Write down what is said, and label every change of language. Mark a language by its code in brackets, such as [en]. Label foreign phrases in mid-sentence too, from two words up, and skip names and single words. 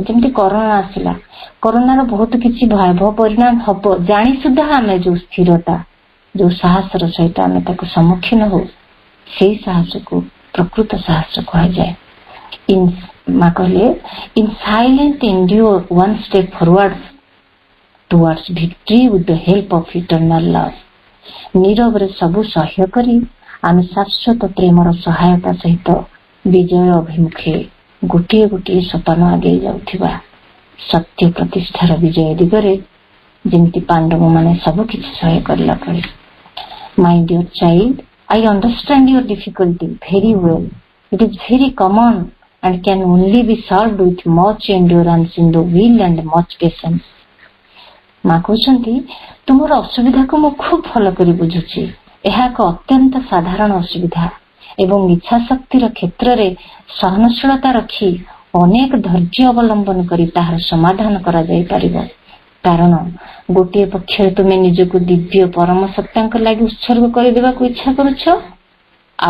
[or] ଯେମିତି କରୋନା ଆସିଲା, କରୋନାର ବହୁତ କିଛି ଭୟାବହ ପରିଣାମ ହବ ଜାଣି ସୁଦ୍ଧା ଆମେ ଯୋଉ ସ୍ଥିରତା, ଯୋଉ ସାହସର ସହିତ ଆମେ ତାକୁ ସମ୍ମୁଖୀନ ହଉ, ସେଇ ସାହସକୁ ପ୍ରକୃତ ସାହସ କୁହାଯାଏ। ମା କହିଲେ [en] in silence endure one step forward towards victory with the help of eternal love. [or] ନୀରବରେ ସବୁ ସହ୍ୟ କରି ଆମେ ଶାଶ୍ୱତ ପ୍ରେମର ସହାୟତା ସହିତ ବିଜୟ ଅଭିମୁଖେ ଗୋଟିଏ ଗୋଟିଏ ସୋପାନ ଆଗେଇ ଯାଉଥିବା ସତ୍ୟ ପ୍ରତିଷ୍ଠାର ବିଜୟ ଦିଗରେ, ଯେମିତି ପାଣ୍ଡବ ମାନେ ସବୁ କିଛି ସହ୍ୟ କରିଲା ପରେ। [en] My dear child, I understand your difficulty very well. It is very common and can only be solved with much endurance in the will and much patience. [or] ମା କହୁଛନ୍ତି ତୁମର ଅସୁବିଧାକୁ ମୁଁ ଖୁବ ଭଲ କରି ବୁଝୁଛି। ଏହା ଏକ ଅତ୍ୟନ୍ତ ସାଧାରଣ ଅସୁବିଧା ଏବଂ ଇଚ୍ଛା ଶକ୍ତିର କ୍ଷେତ୍ରରେ ସହନଶୀଳତା ରଖି ଅନେକ ଧୈର୍ଯ୍ୟ ଅବଲମ୍ବନ କରି ତାହାର ସମାଧାନ କରାଯାଇପାରିବ। କାରଣ ଗୋଟିଏ ପକ୍ଷରେ ତୁମେ ନିଜକୁ ଦିବ୍ୟ ପରମ ସତ୍ତାଙ୍କ ଲାଗି ଉତ୍ସର୍ଗ କରିଦେବାକୁ ଇଚ୍ଛା କରୁଛ, ଆଉ